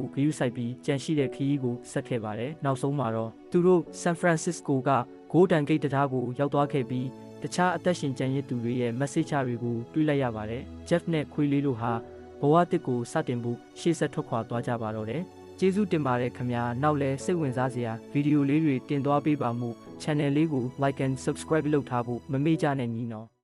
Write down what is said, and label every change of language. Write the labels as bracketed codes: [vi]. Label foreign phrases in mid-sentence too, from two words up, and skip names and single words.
[my] ဂရုစိုက်ပြီးကြံရှိတဲ့ခရီးကိုဆက်ခဲ့ပါတယ်။နောက်ဆုံးမှာတော့သူတို့ San Francisco က Golden Gate တံတားကိုရောက်သွားခဲ့ပြီးတခြားအသက်ရှင်ကျန်ရစ်သူတွေရဲ့ message တွေကိုတွေ့လိုက်ရပါတယ်။ Jeff နဲ့ခွေးလေးတို့ဟာဘဝတစ်ကိုစတင်ဖို့ရှေ့ဆက်ထွက်ခွာသွားကြပါတော့တယ်။ကျေးဇူးတင်ပါတယ်ခင်ဗျာ။နောက်လဲစိတ်ဝင်စားစရာဗီဒီယိုလေးတွေတင်သွားပေးပါမှု channel လေးကို [en] like and subscribe [my] လုပ်ထားဖို့မမေ့ကြနဲ့ညီနော်။